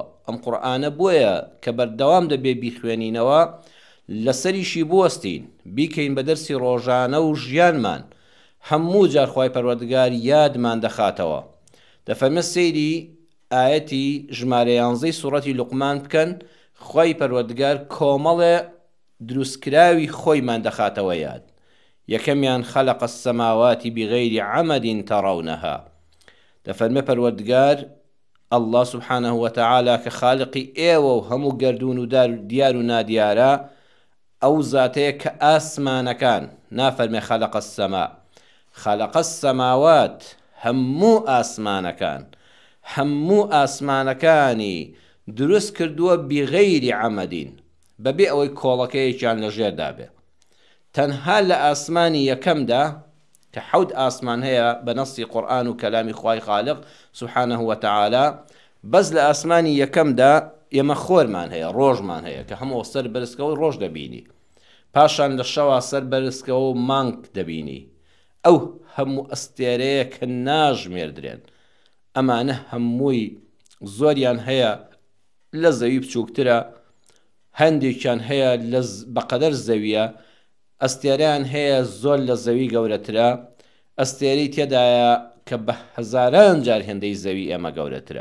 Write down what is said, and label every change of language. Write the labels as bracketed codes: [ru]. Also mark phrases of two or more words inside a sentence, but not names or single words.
[ckb] ئەم قورئانە بۆیە کە بەردەوام دەبێ بیخوێنینەوە، لەسەریشی بوەستین، بیکەین بە دەرسی ڕۆژانە و ژیانمان. هەموو جار خوای پەروەردگار یادمان دەخاتەوە. دەفەرمێ سەیری ئاەتی ژمارە 11 سوورەتی لوقمان بکەن. خوای پەروەردگار کۆمەڵێ دروستکراوی خۆیمان دەخاتەوە یاد. [ar] یەکەمیان خلق السماوات بغير عمد ترونها. [ckb] دەفەرمێ پەروەردگار [ar] الله سبحانه وتعالى [ckb] کە خالقی ئێوە و هەموو گەردون و دیار و نادیارە، ئەو زاتەیە کە ئاسمانەکان، نافەرمێ [ar] خلق السما، خلق السماوات، [ckb] هەموو ئاسمانەکان، هەموو ئاسمانەکانی دروست کردووە [ar] بغير عمدین، [ckb] بەبێ ئەوەی کۆڵەکەیەکیان لەژێردا بێ. تەنها لە ئاسمانی یەکەمدا کە 7 ئاسمان هەیە بە نەسی قورئان و کەلامی خوای خالق [ar] سبحانه وتعالى، [ckb] بەس لە ئاسمانی یەکەمدا ئێمە خۆرمان هەیە، ڕۆژمان هەیە کە هەموو سەر بەرزکەوە ڕۆژ دەبینی، پاشان لە شەوا سەر بەرزکەوە و مانگ دەبینی. ئەو هەموو ئەستێرەیە کە ناژمێردرێن، ئەمانە هەمووی زۆریان هەیە لە زەوی بچووکترە، هەندێکیان هەیە بەقەدەر زەویە، ئەستێرەیان هەیە زۆر لە زەوی گەورەترە، ئەستێرەی تێدایە کە بە هەزاران جار هێندەی زەوی ئێمە گەورەترە.